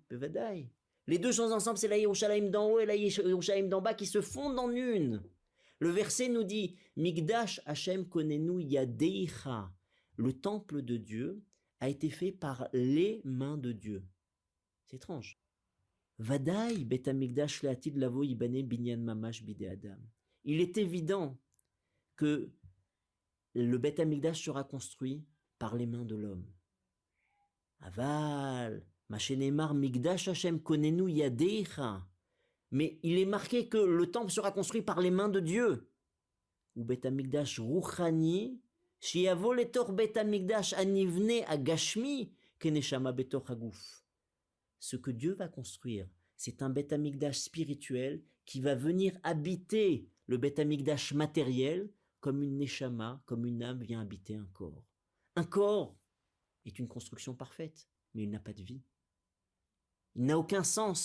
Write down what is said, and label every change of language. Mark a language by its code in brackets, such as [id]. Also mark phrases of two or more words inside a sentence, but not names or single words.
[he] Bevadaï. [fr] Les deux choses ensemble, c'est la Yerushalayim d'en haut et la Yerushalayim d'en bas qui se fondent en une. Le verset nous dit, [he] מקדש השם כוננו ידיך, [fr] le temple de Dieu a été fait par les mains de Dieu. C'est étrange. [he] ודאי בית המקדש לעתיד לבוא ייבנה בניין ממש בידי אדם. [fr] Il est évident que le [he] בית המקדש [fr] sera construit par les mains de l'homme. [he] אבל, מה שנאמר מקדש השם כוננו ידיך. [fr] Mais il est marqué que le temple sera construit par les mains de Dieu. [he] הוא בית המקדש רוחני, שיבוא לתוך בית המקדש הנבנה הגשמי, כנשמה בתוך הגוף. [fr] Ce que Dieu va construire, c'est un [he] בית המקדש [fr] spirituel qui va venir habiter le [he] בית המקדש [fr] matériel comme une Neshama, comme une âme vient habiter un corps. Un corps est une construction parfaite, mais il n'a pas de vie. Il n'a aucun sens.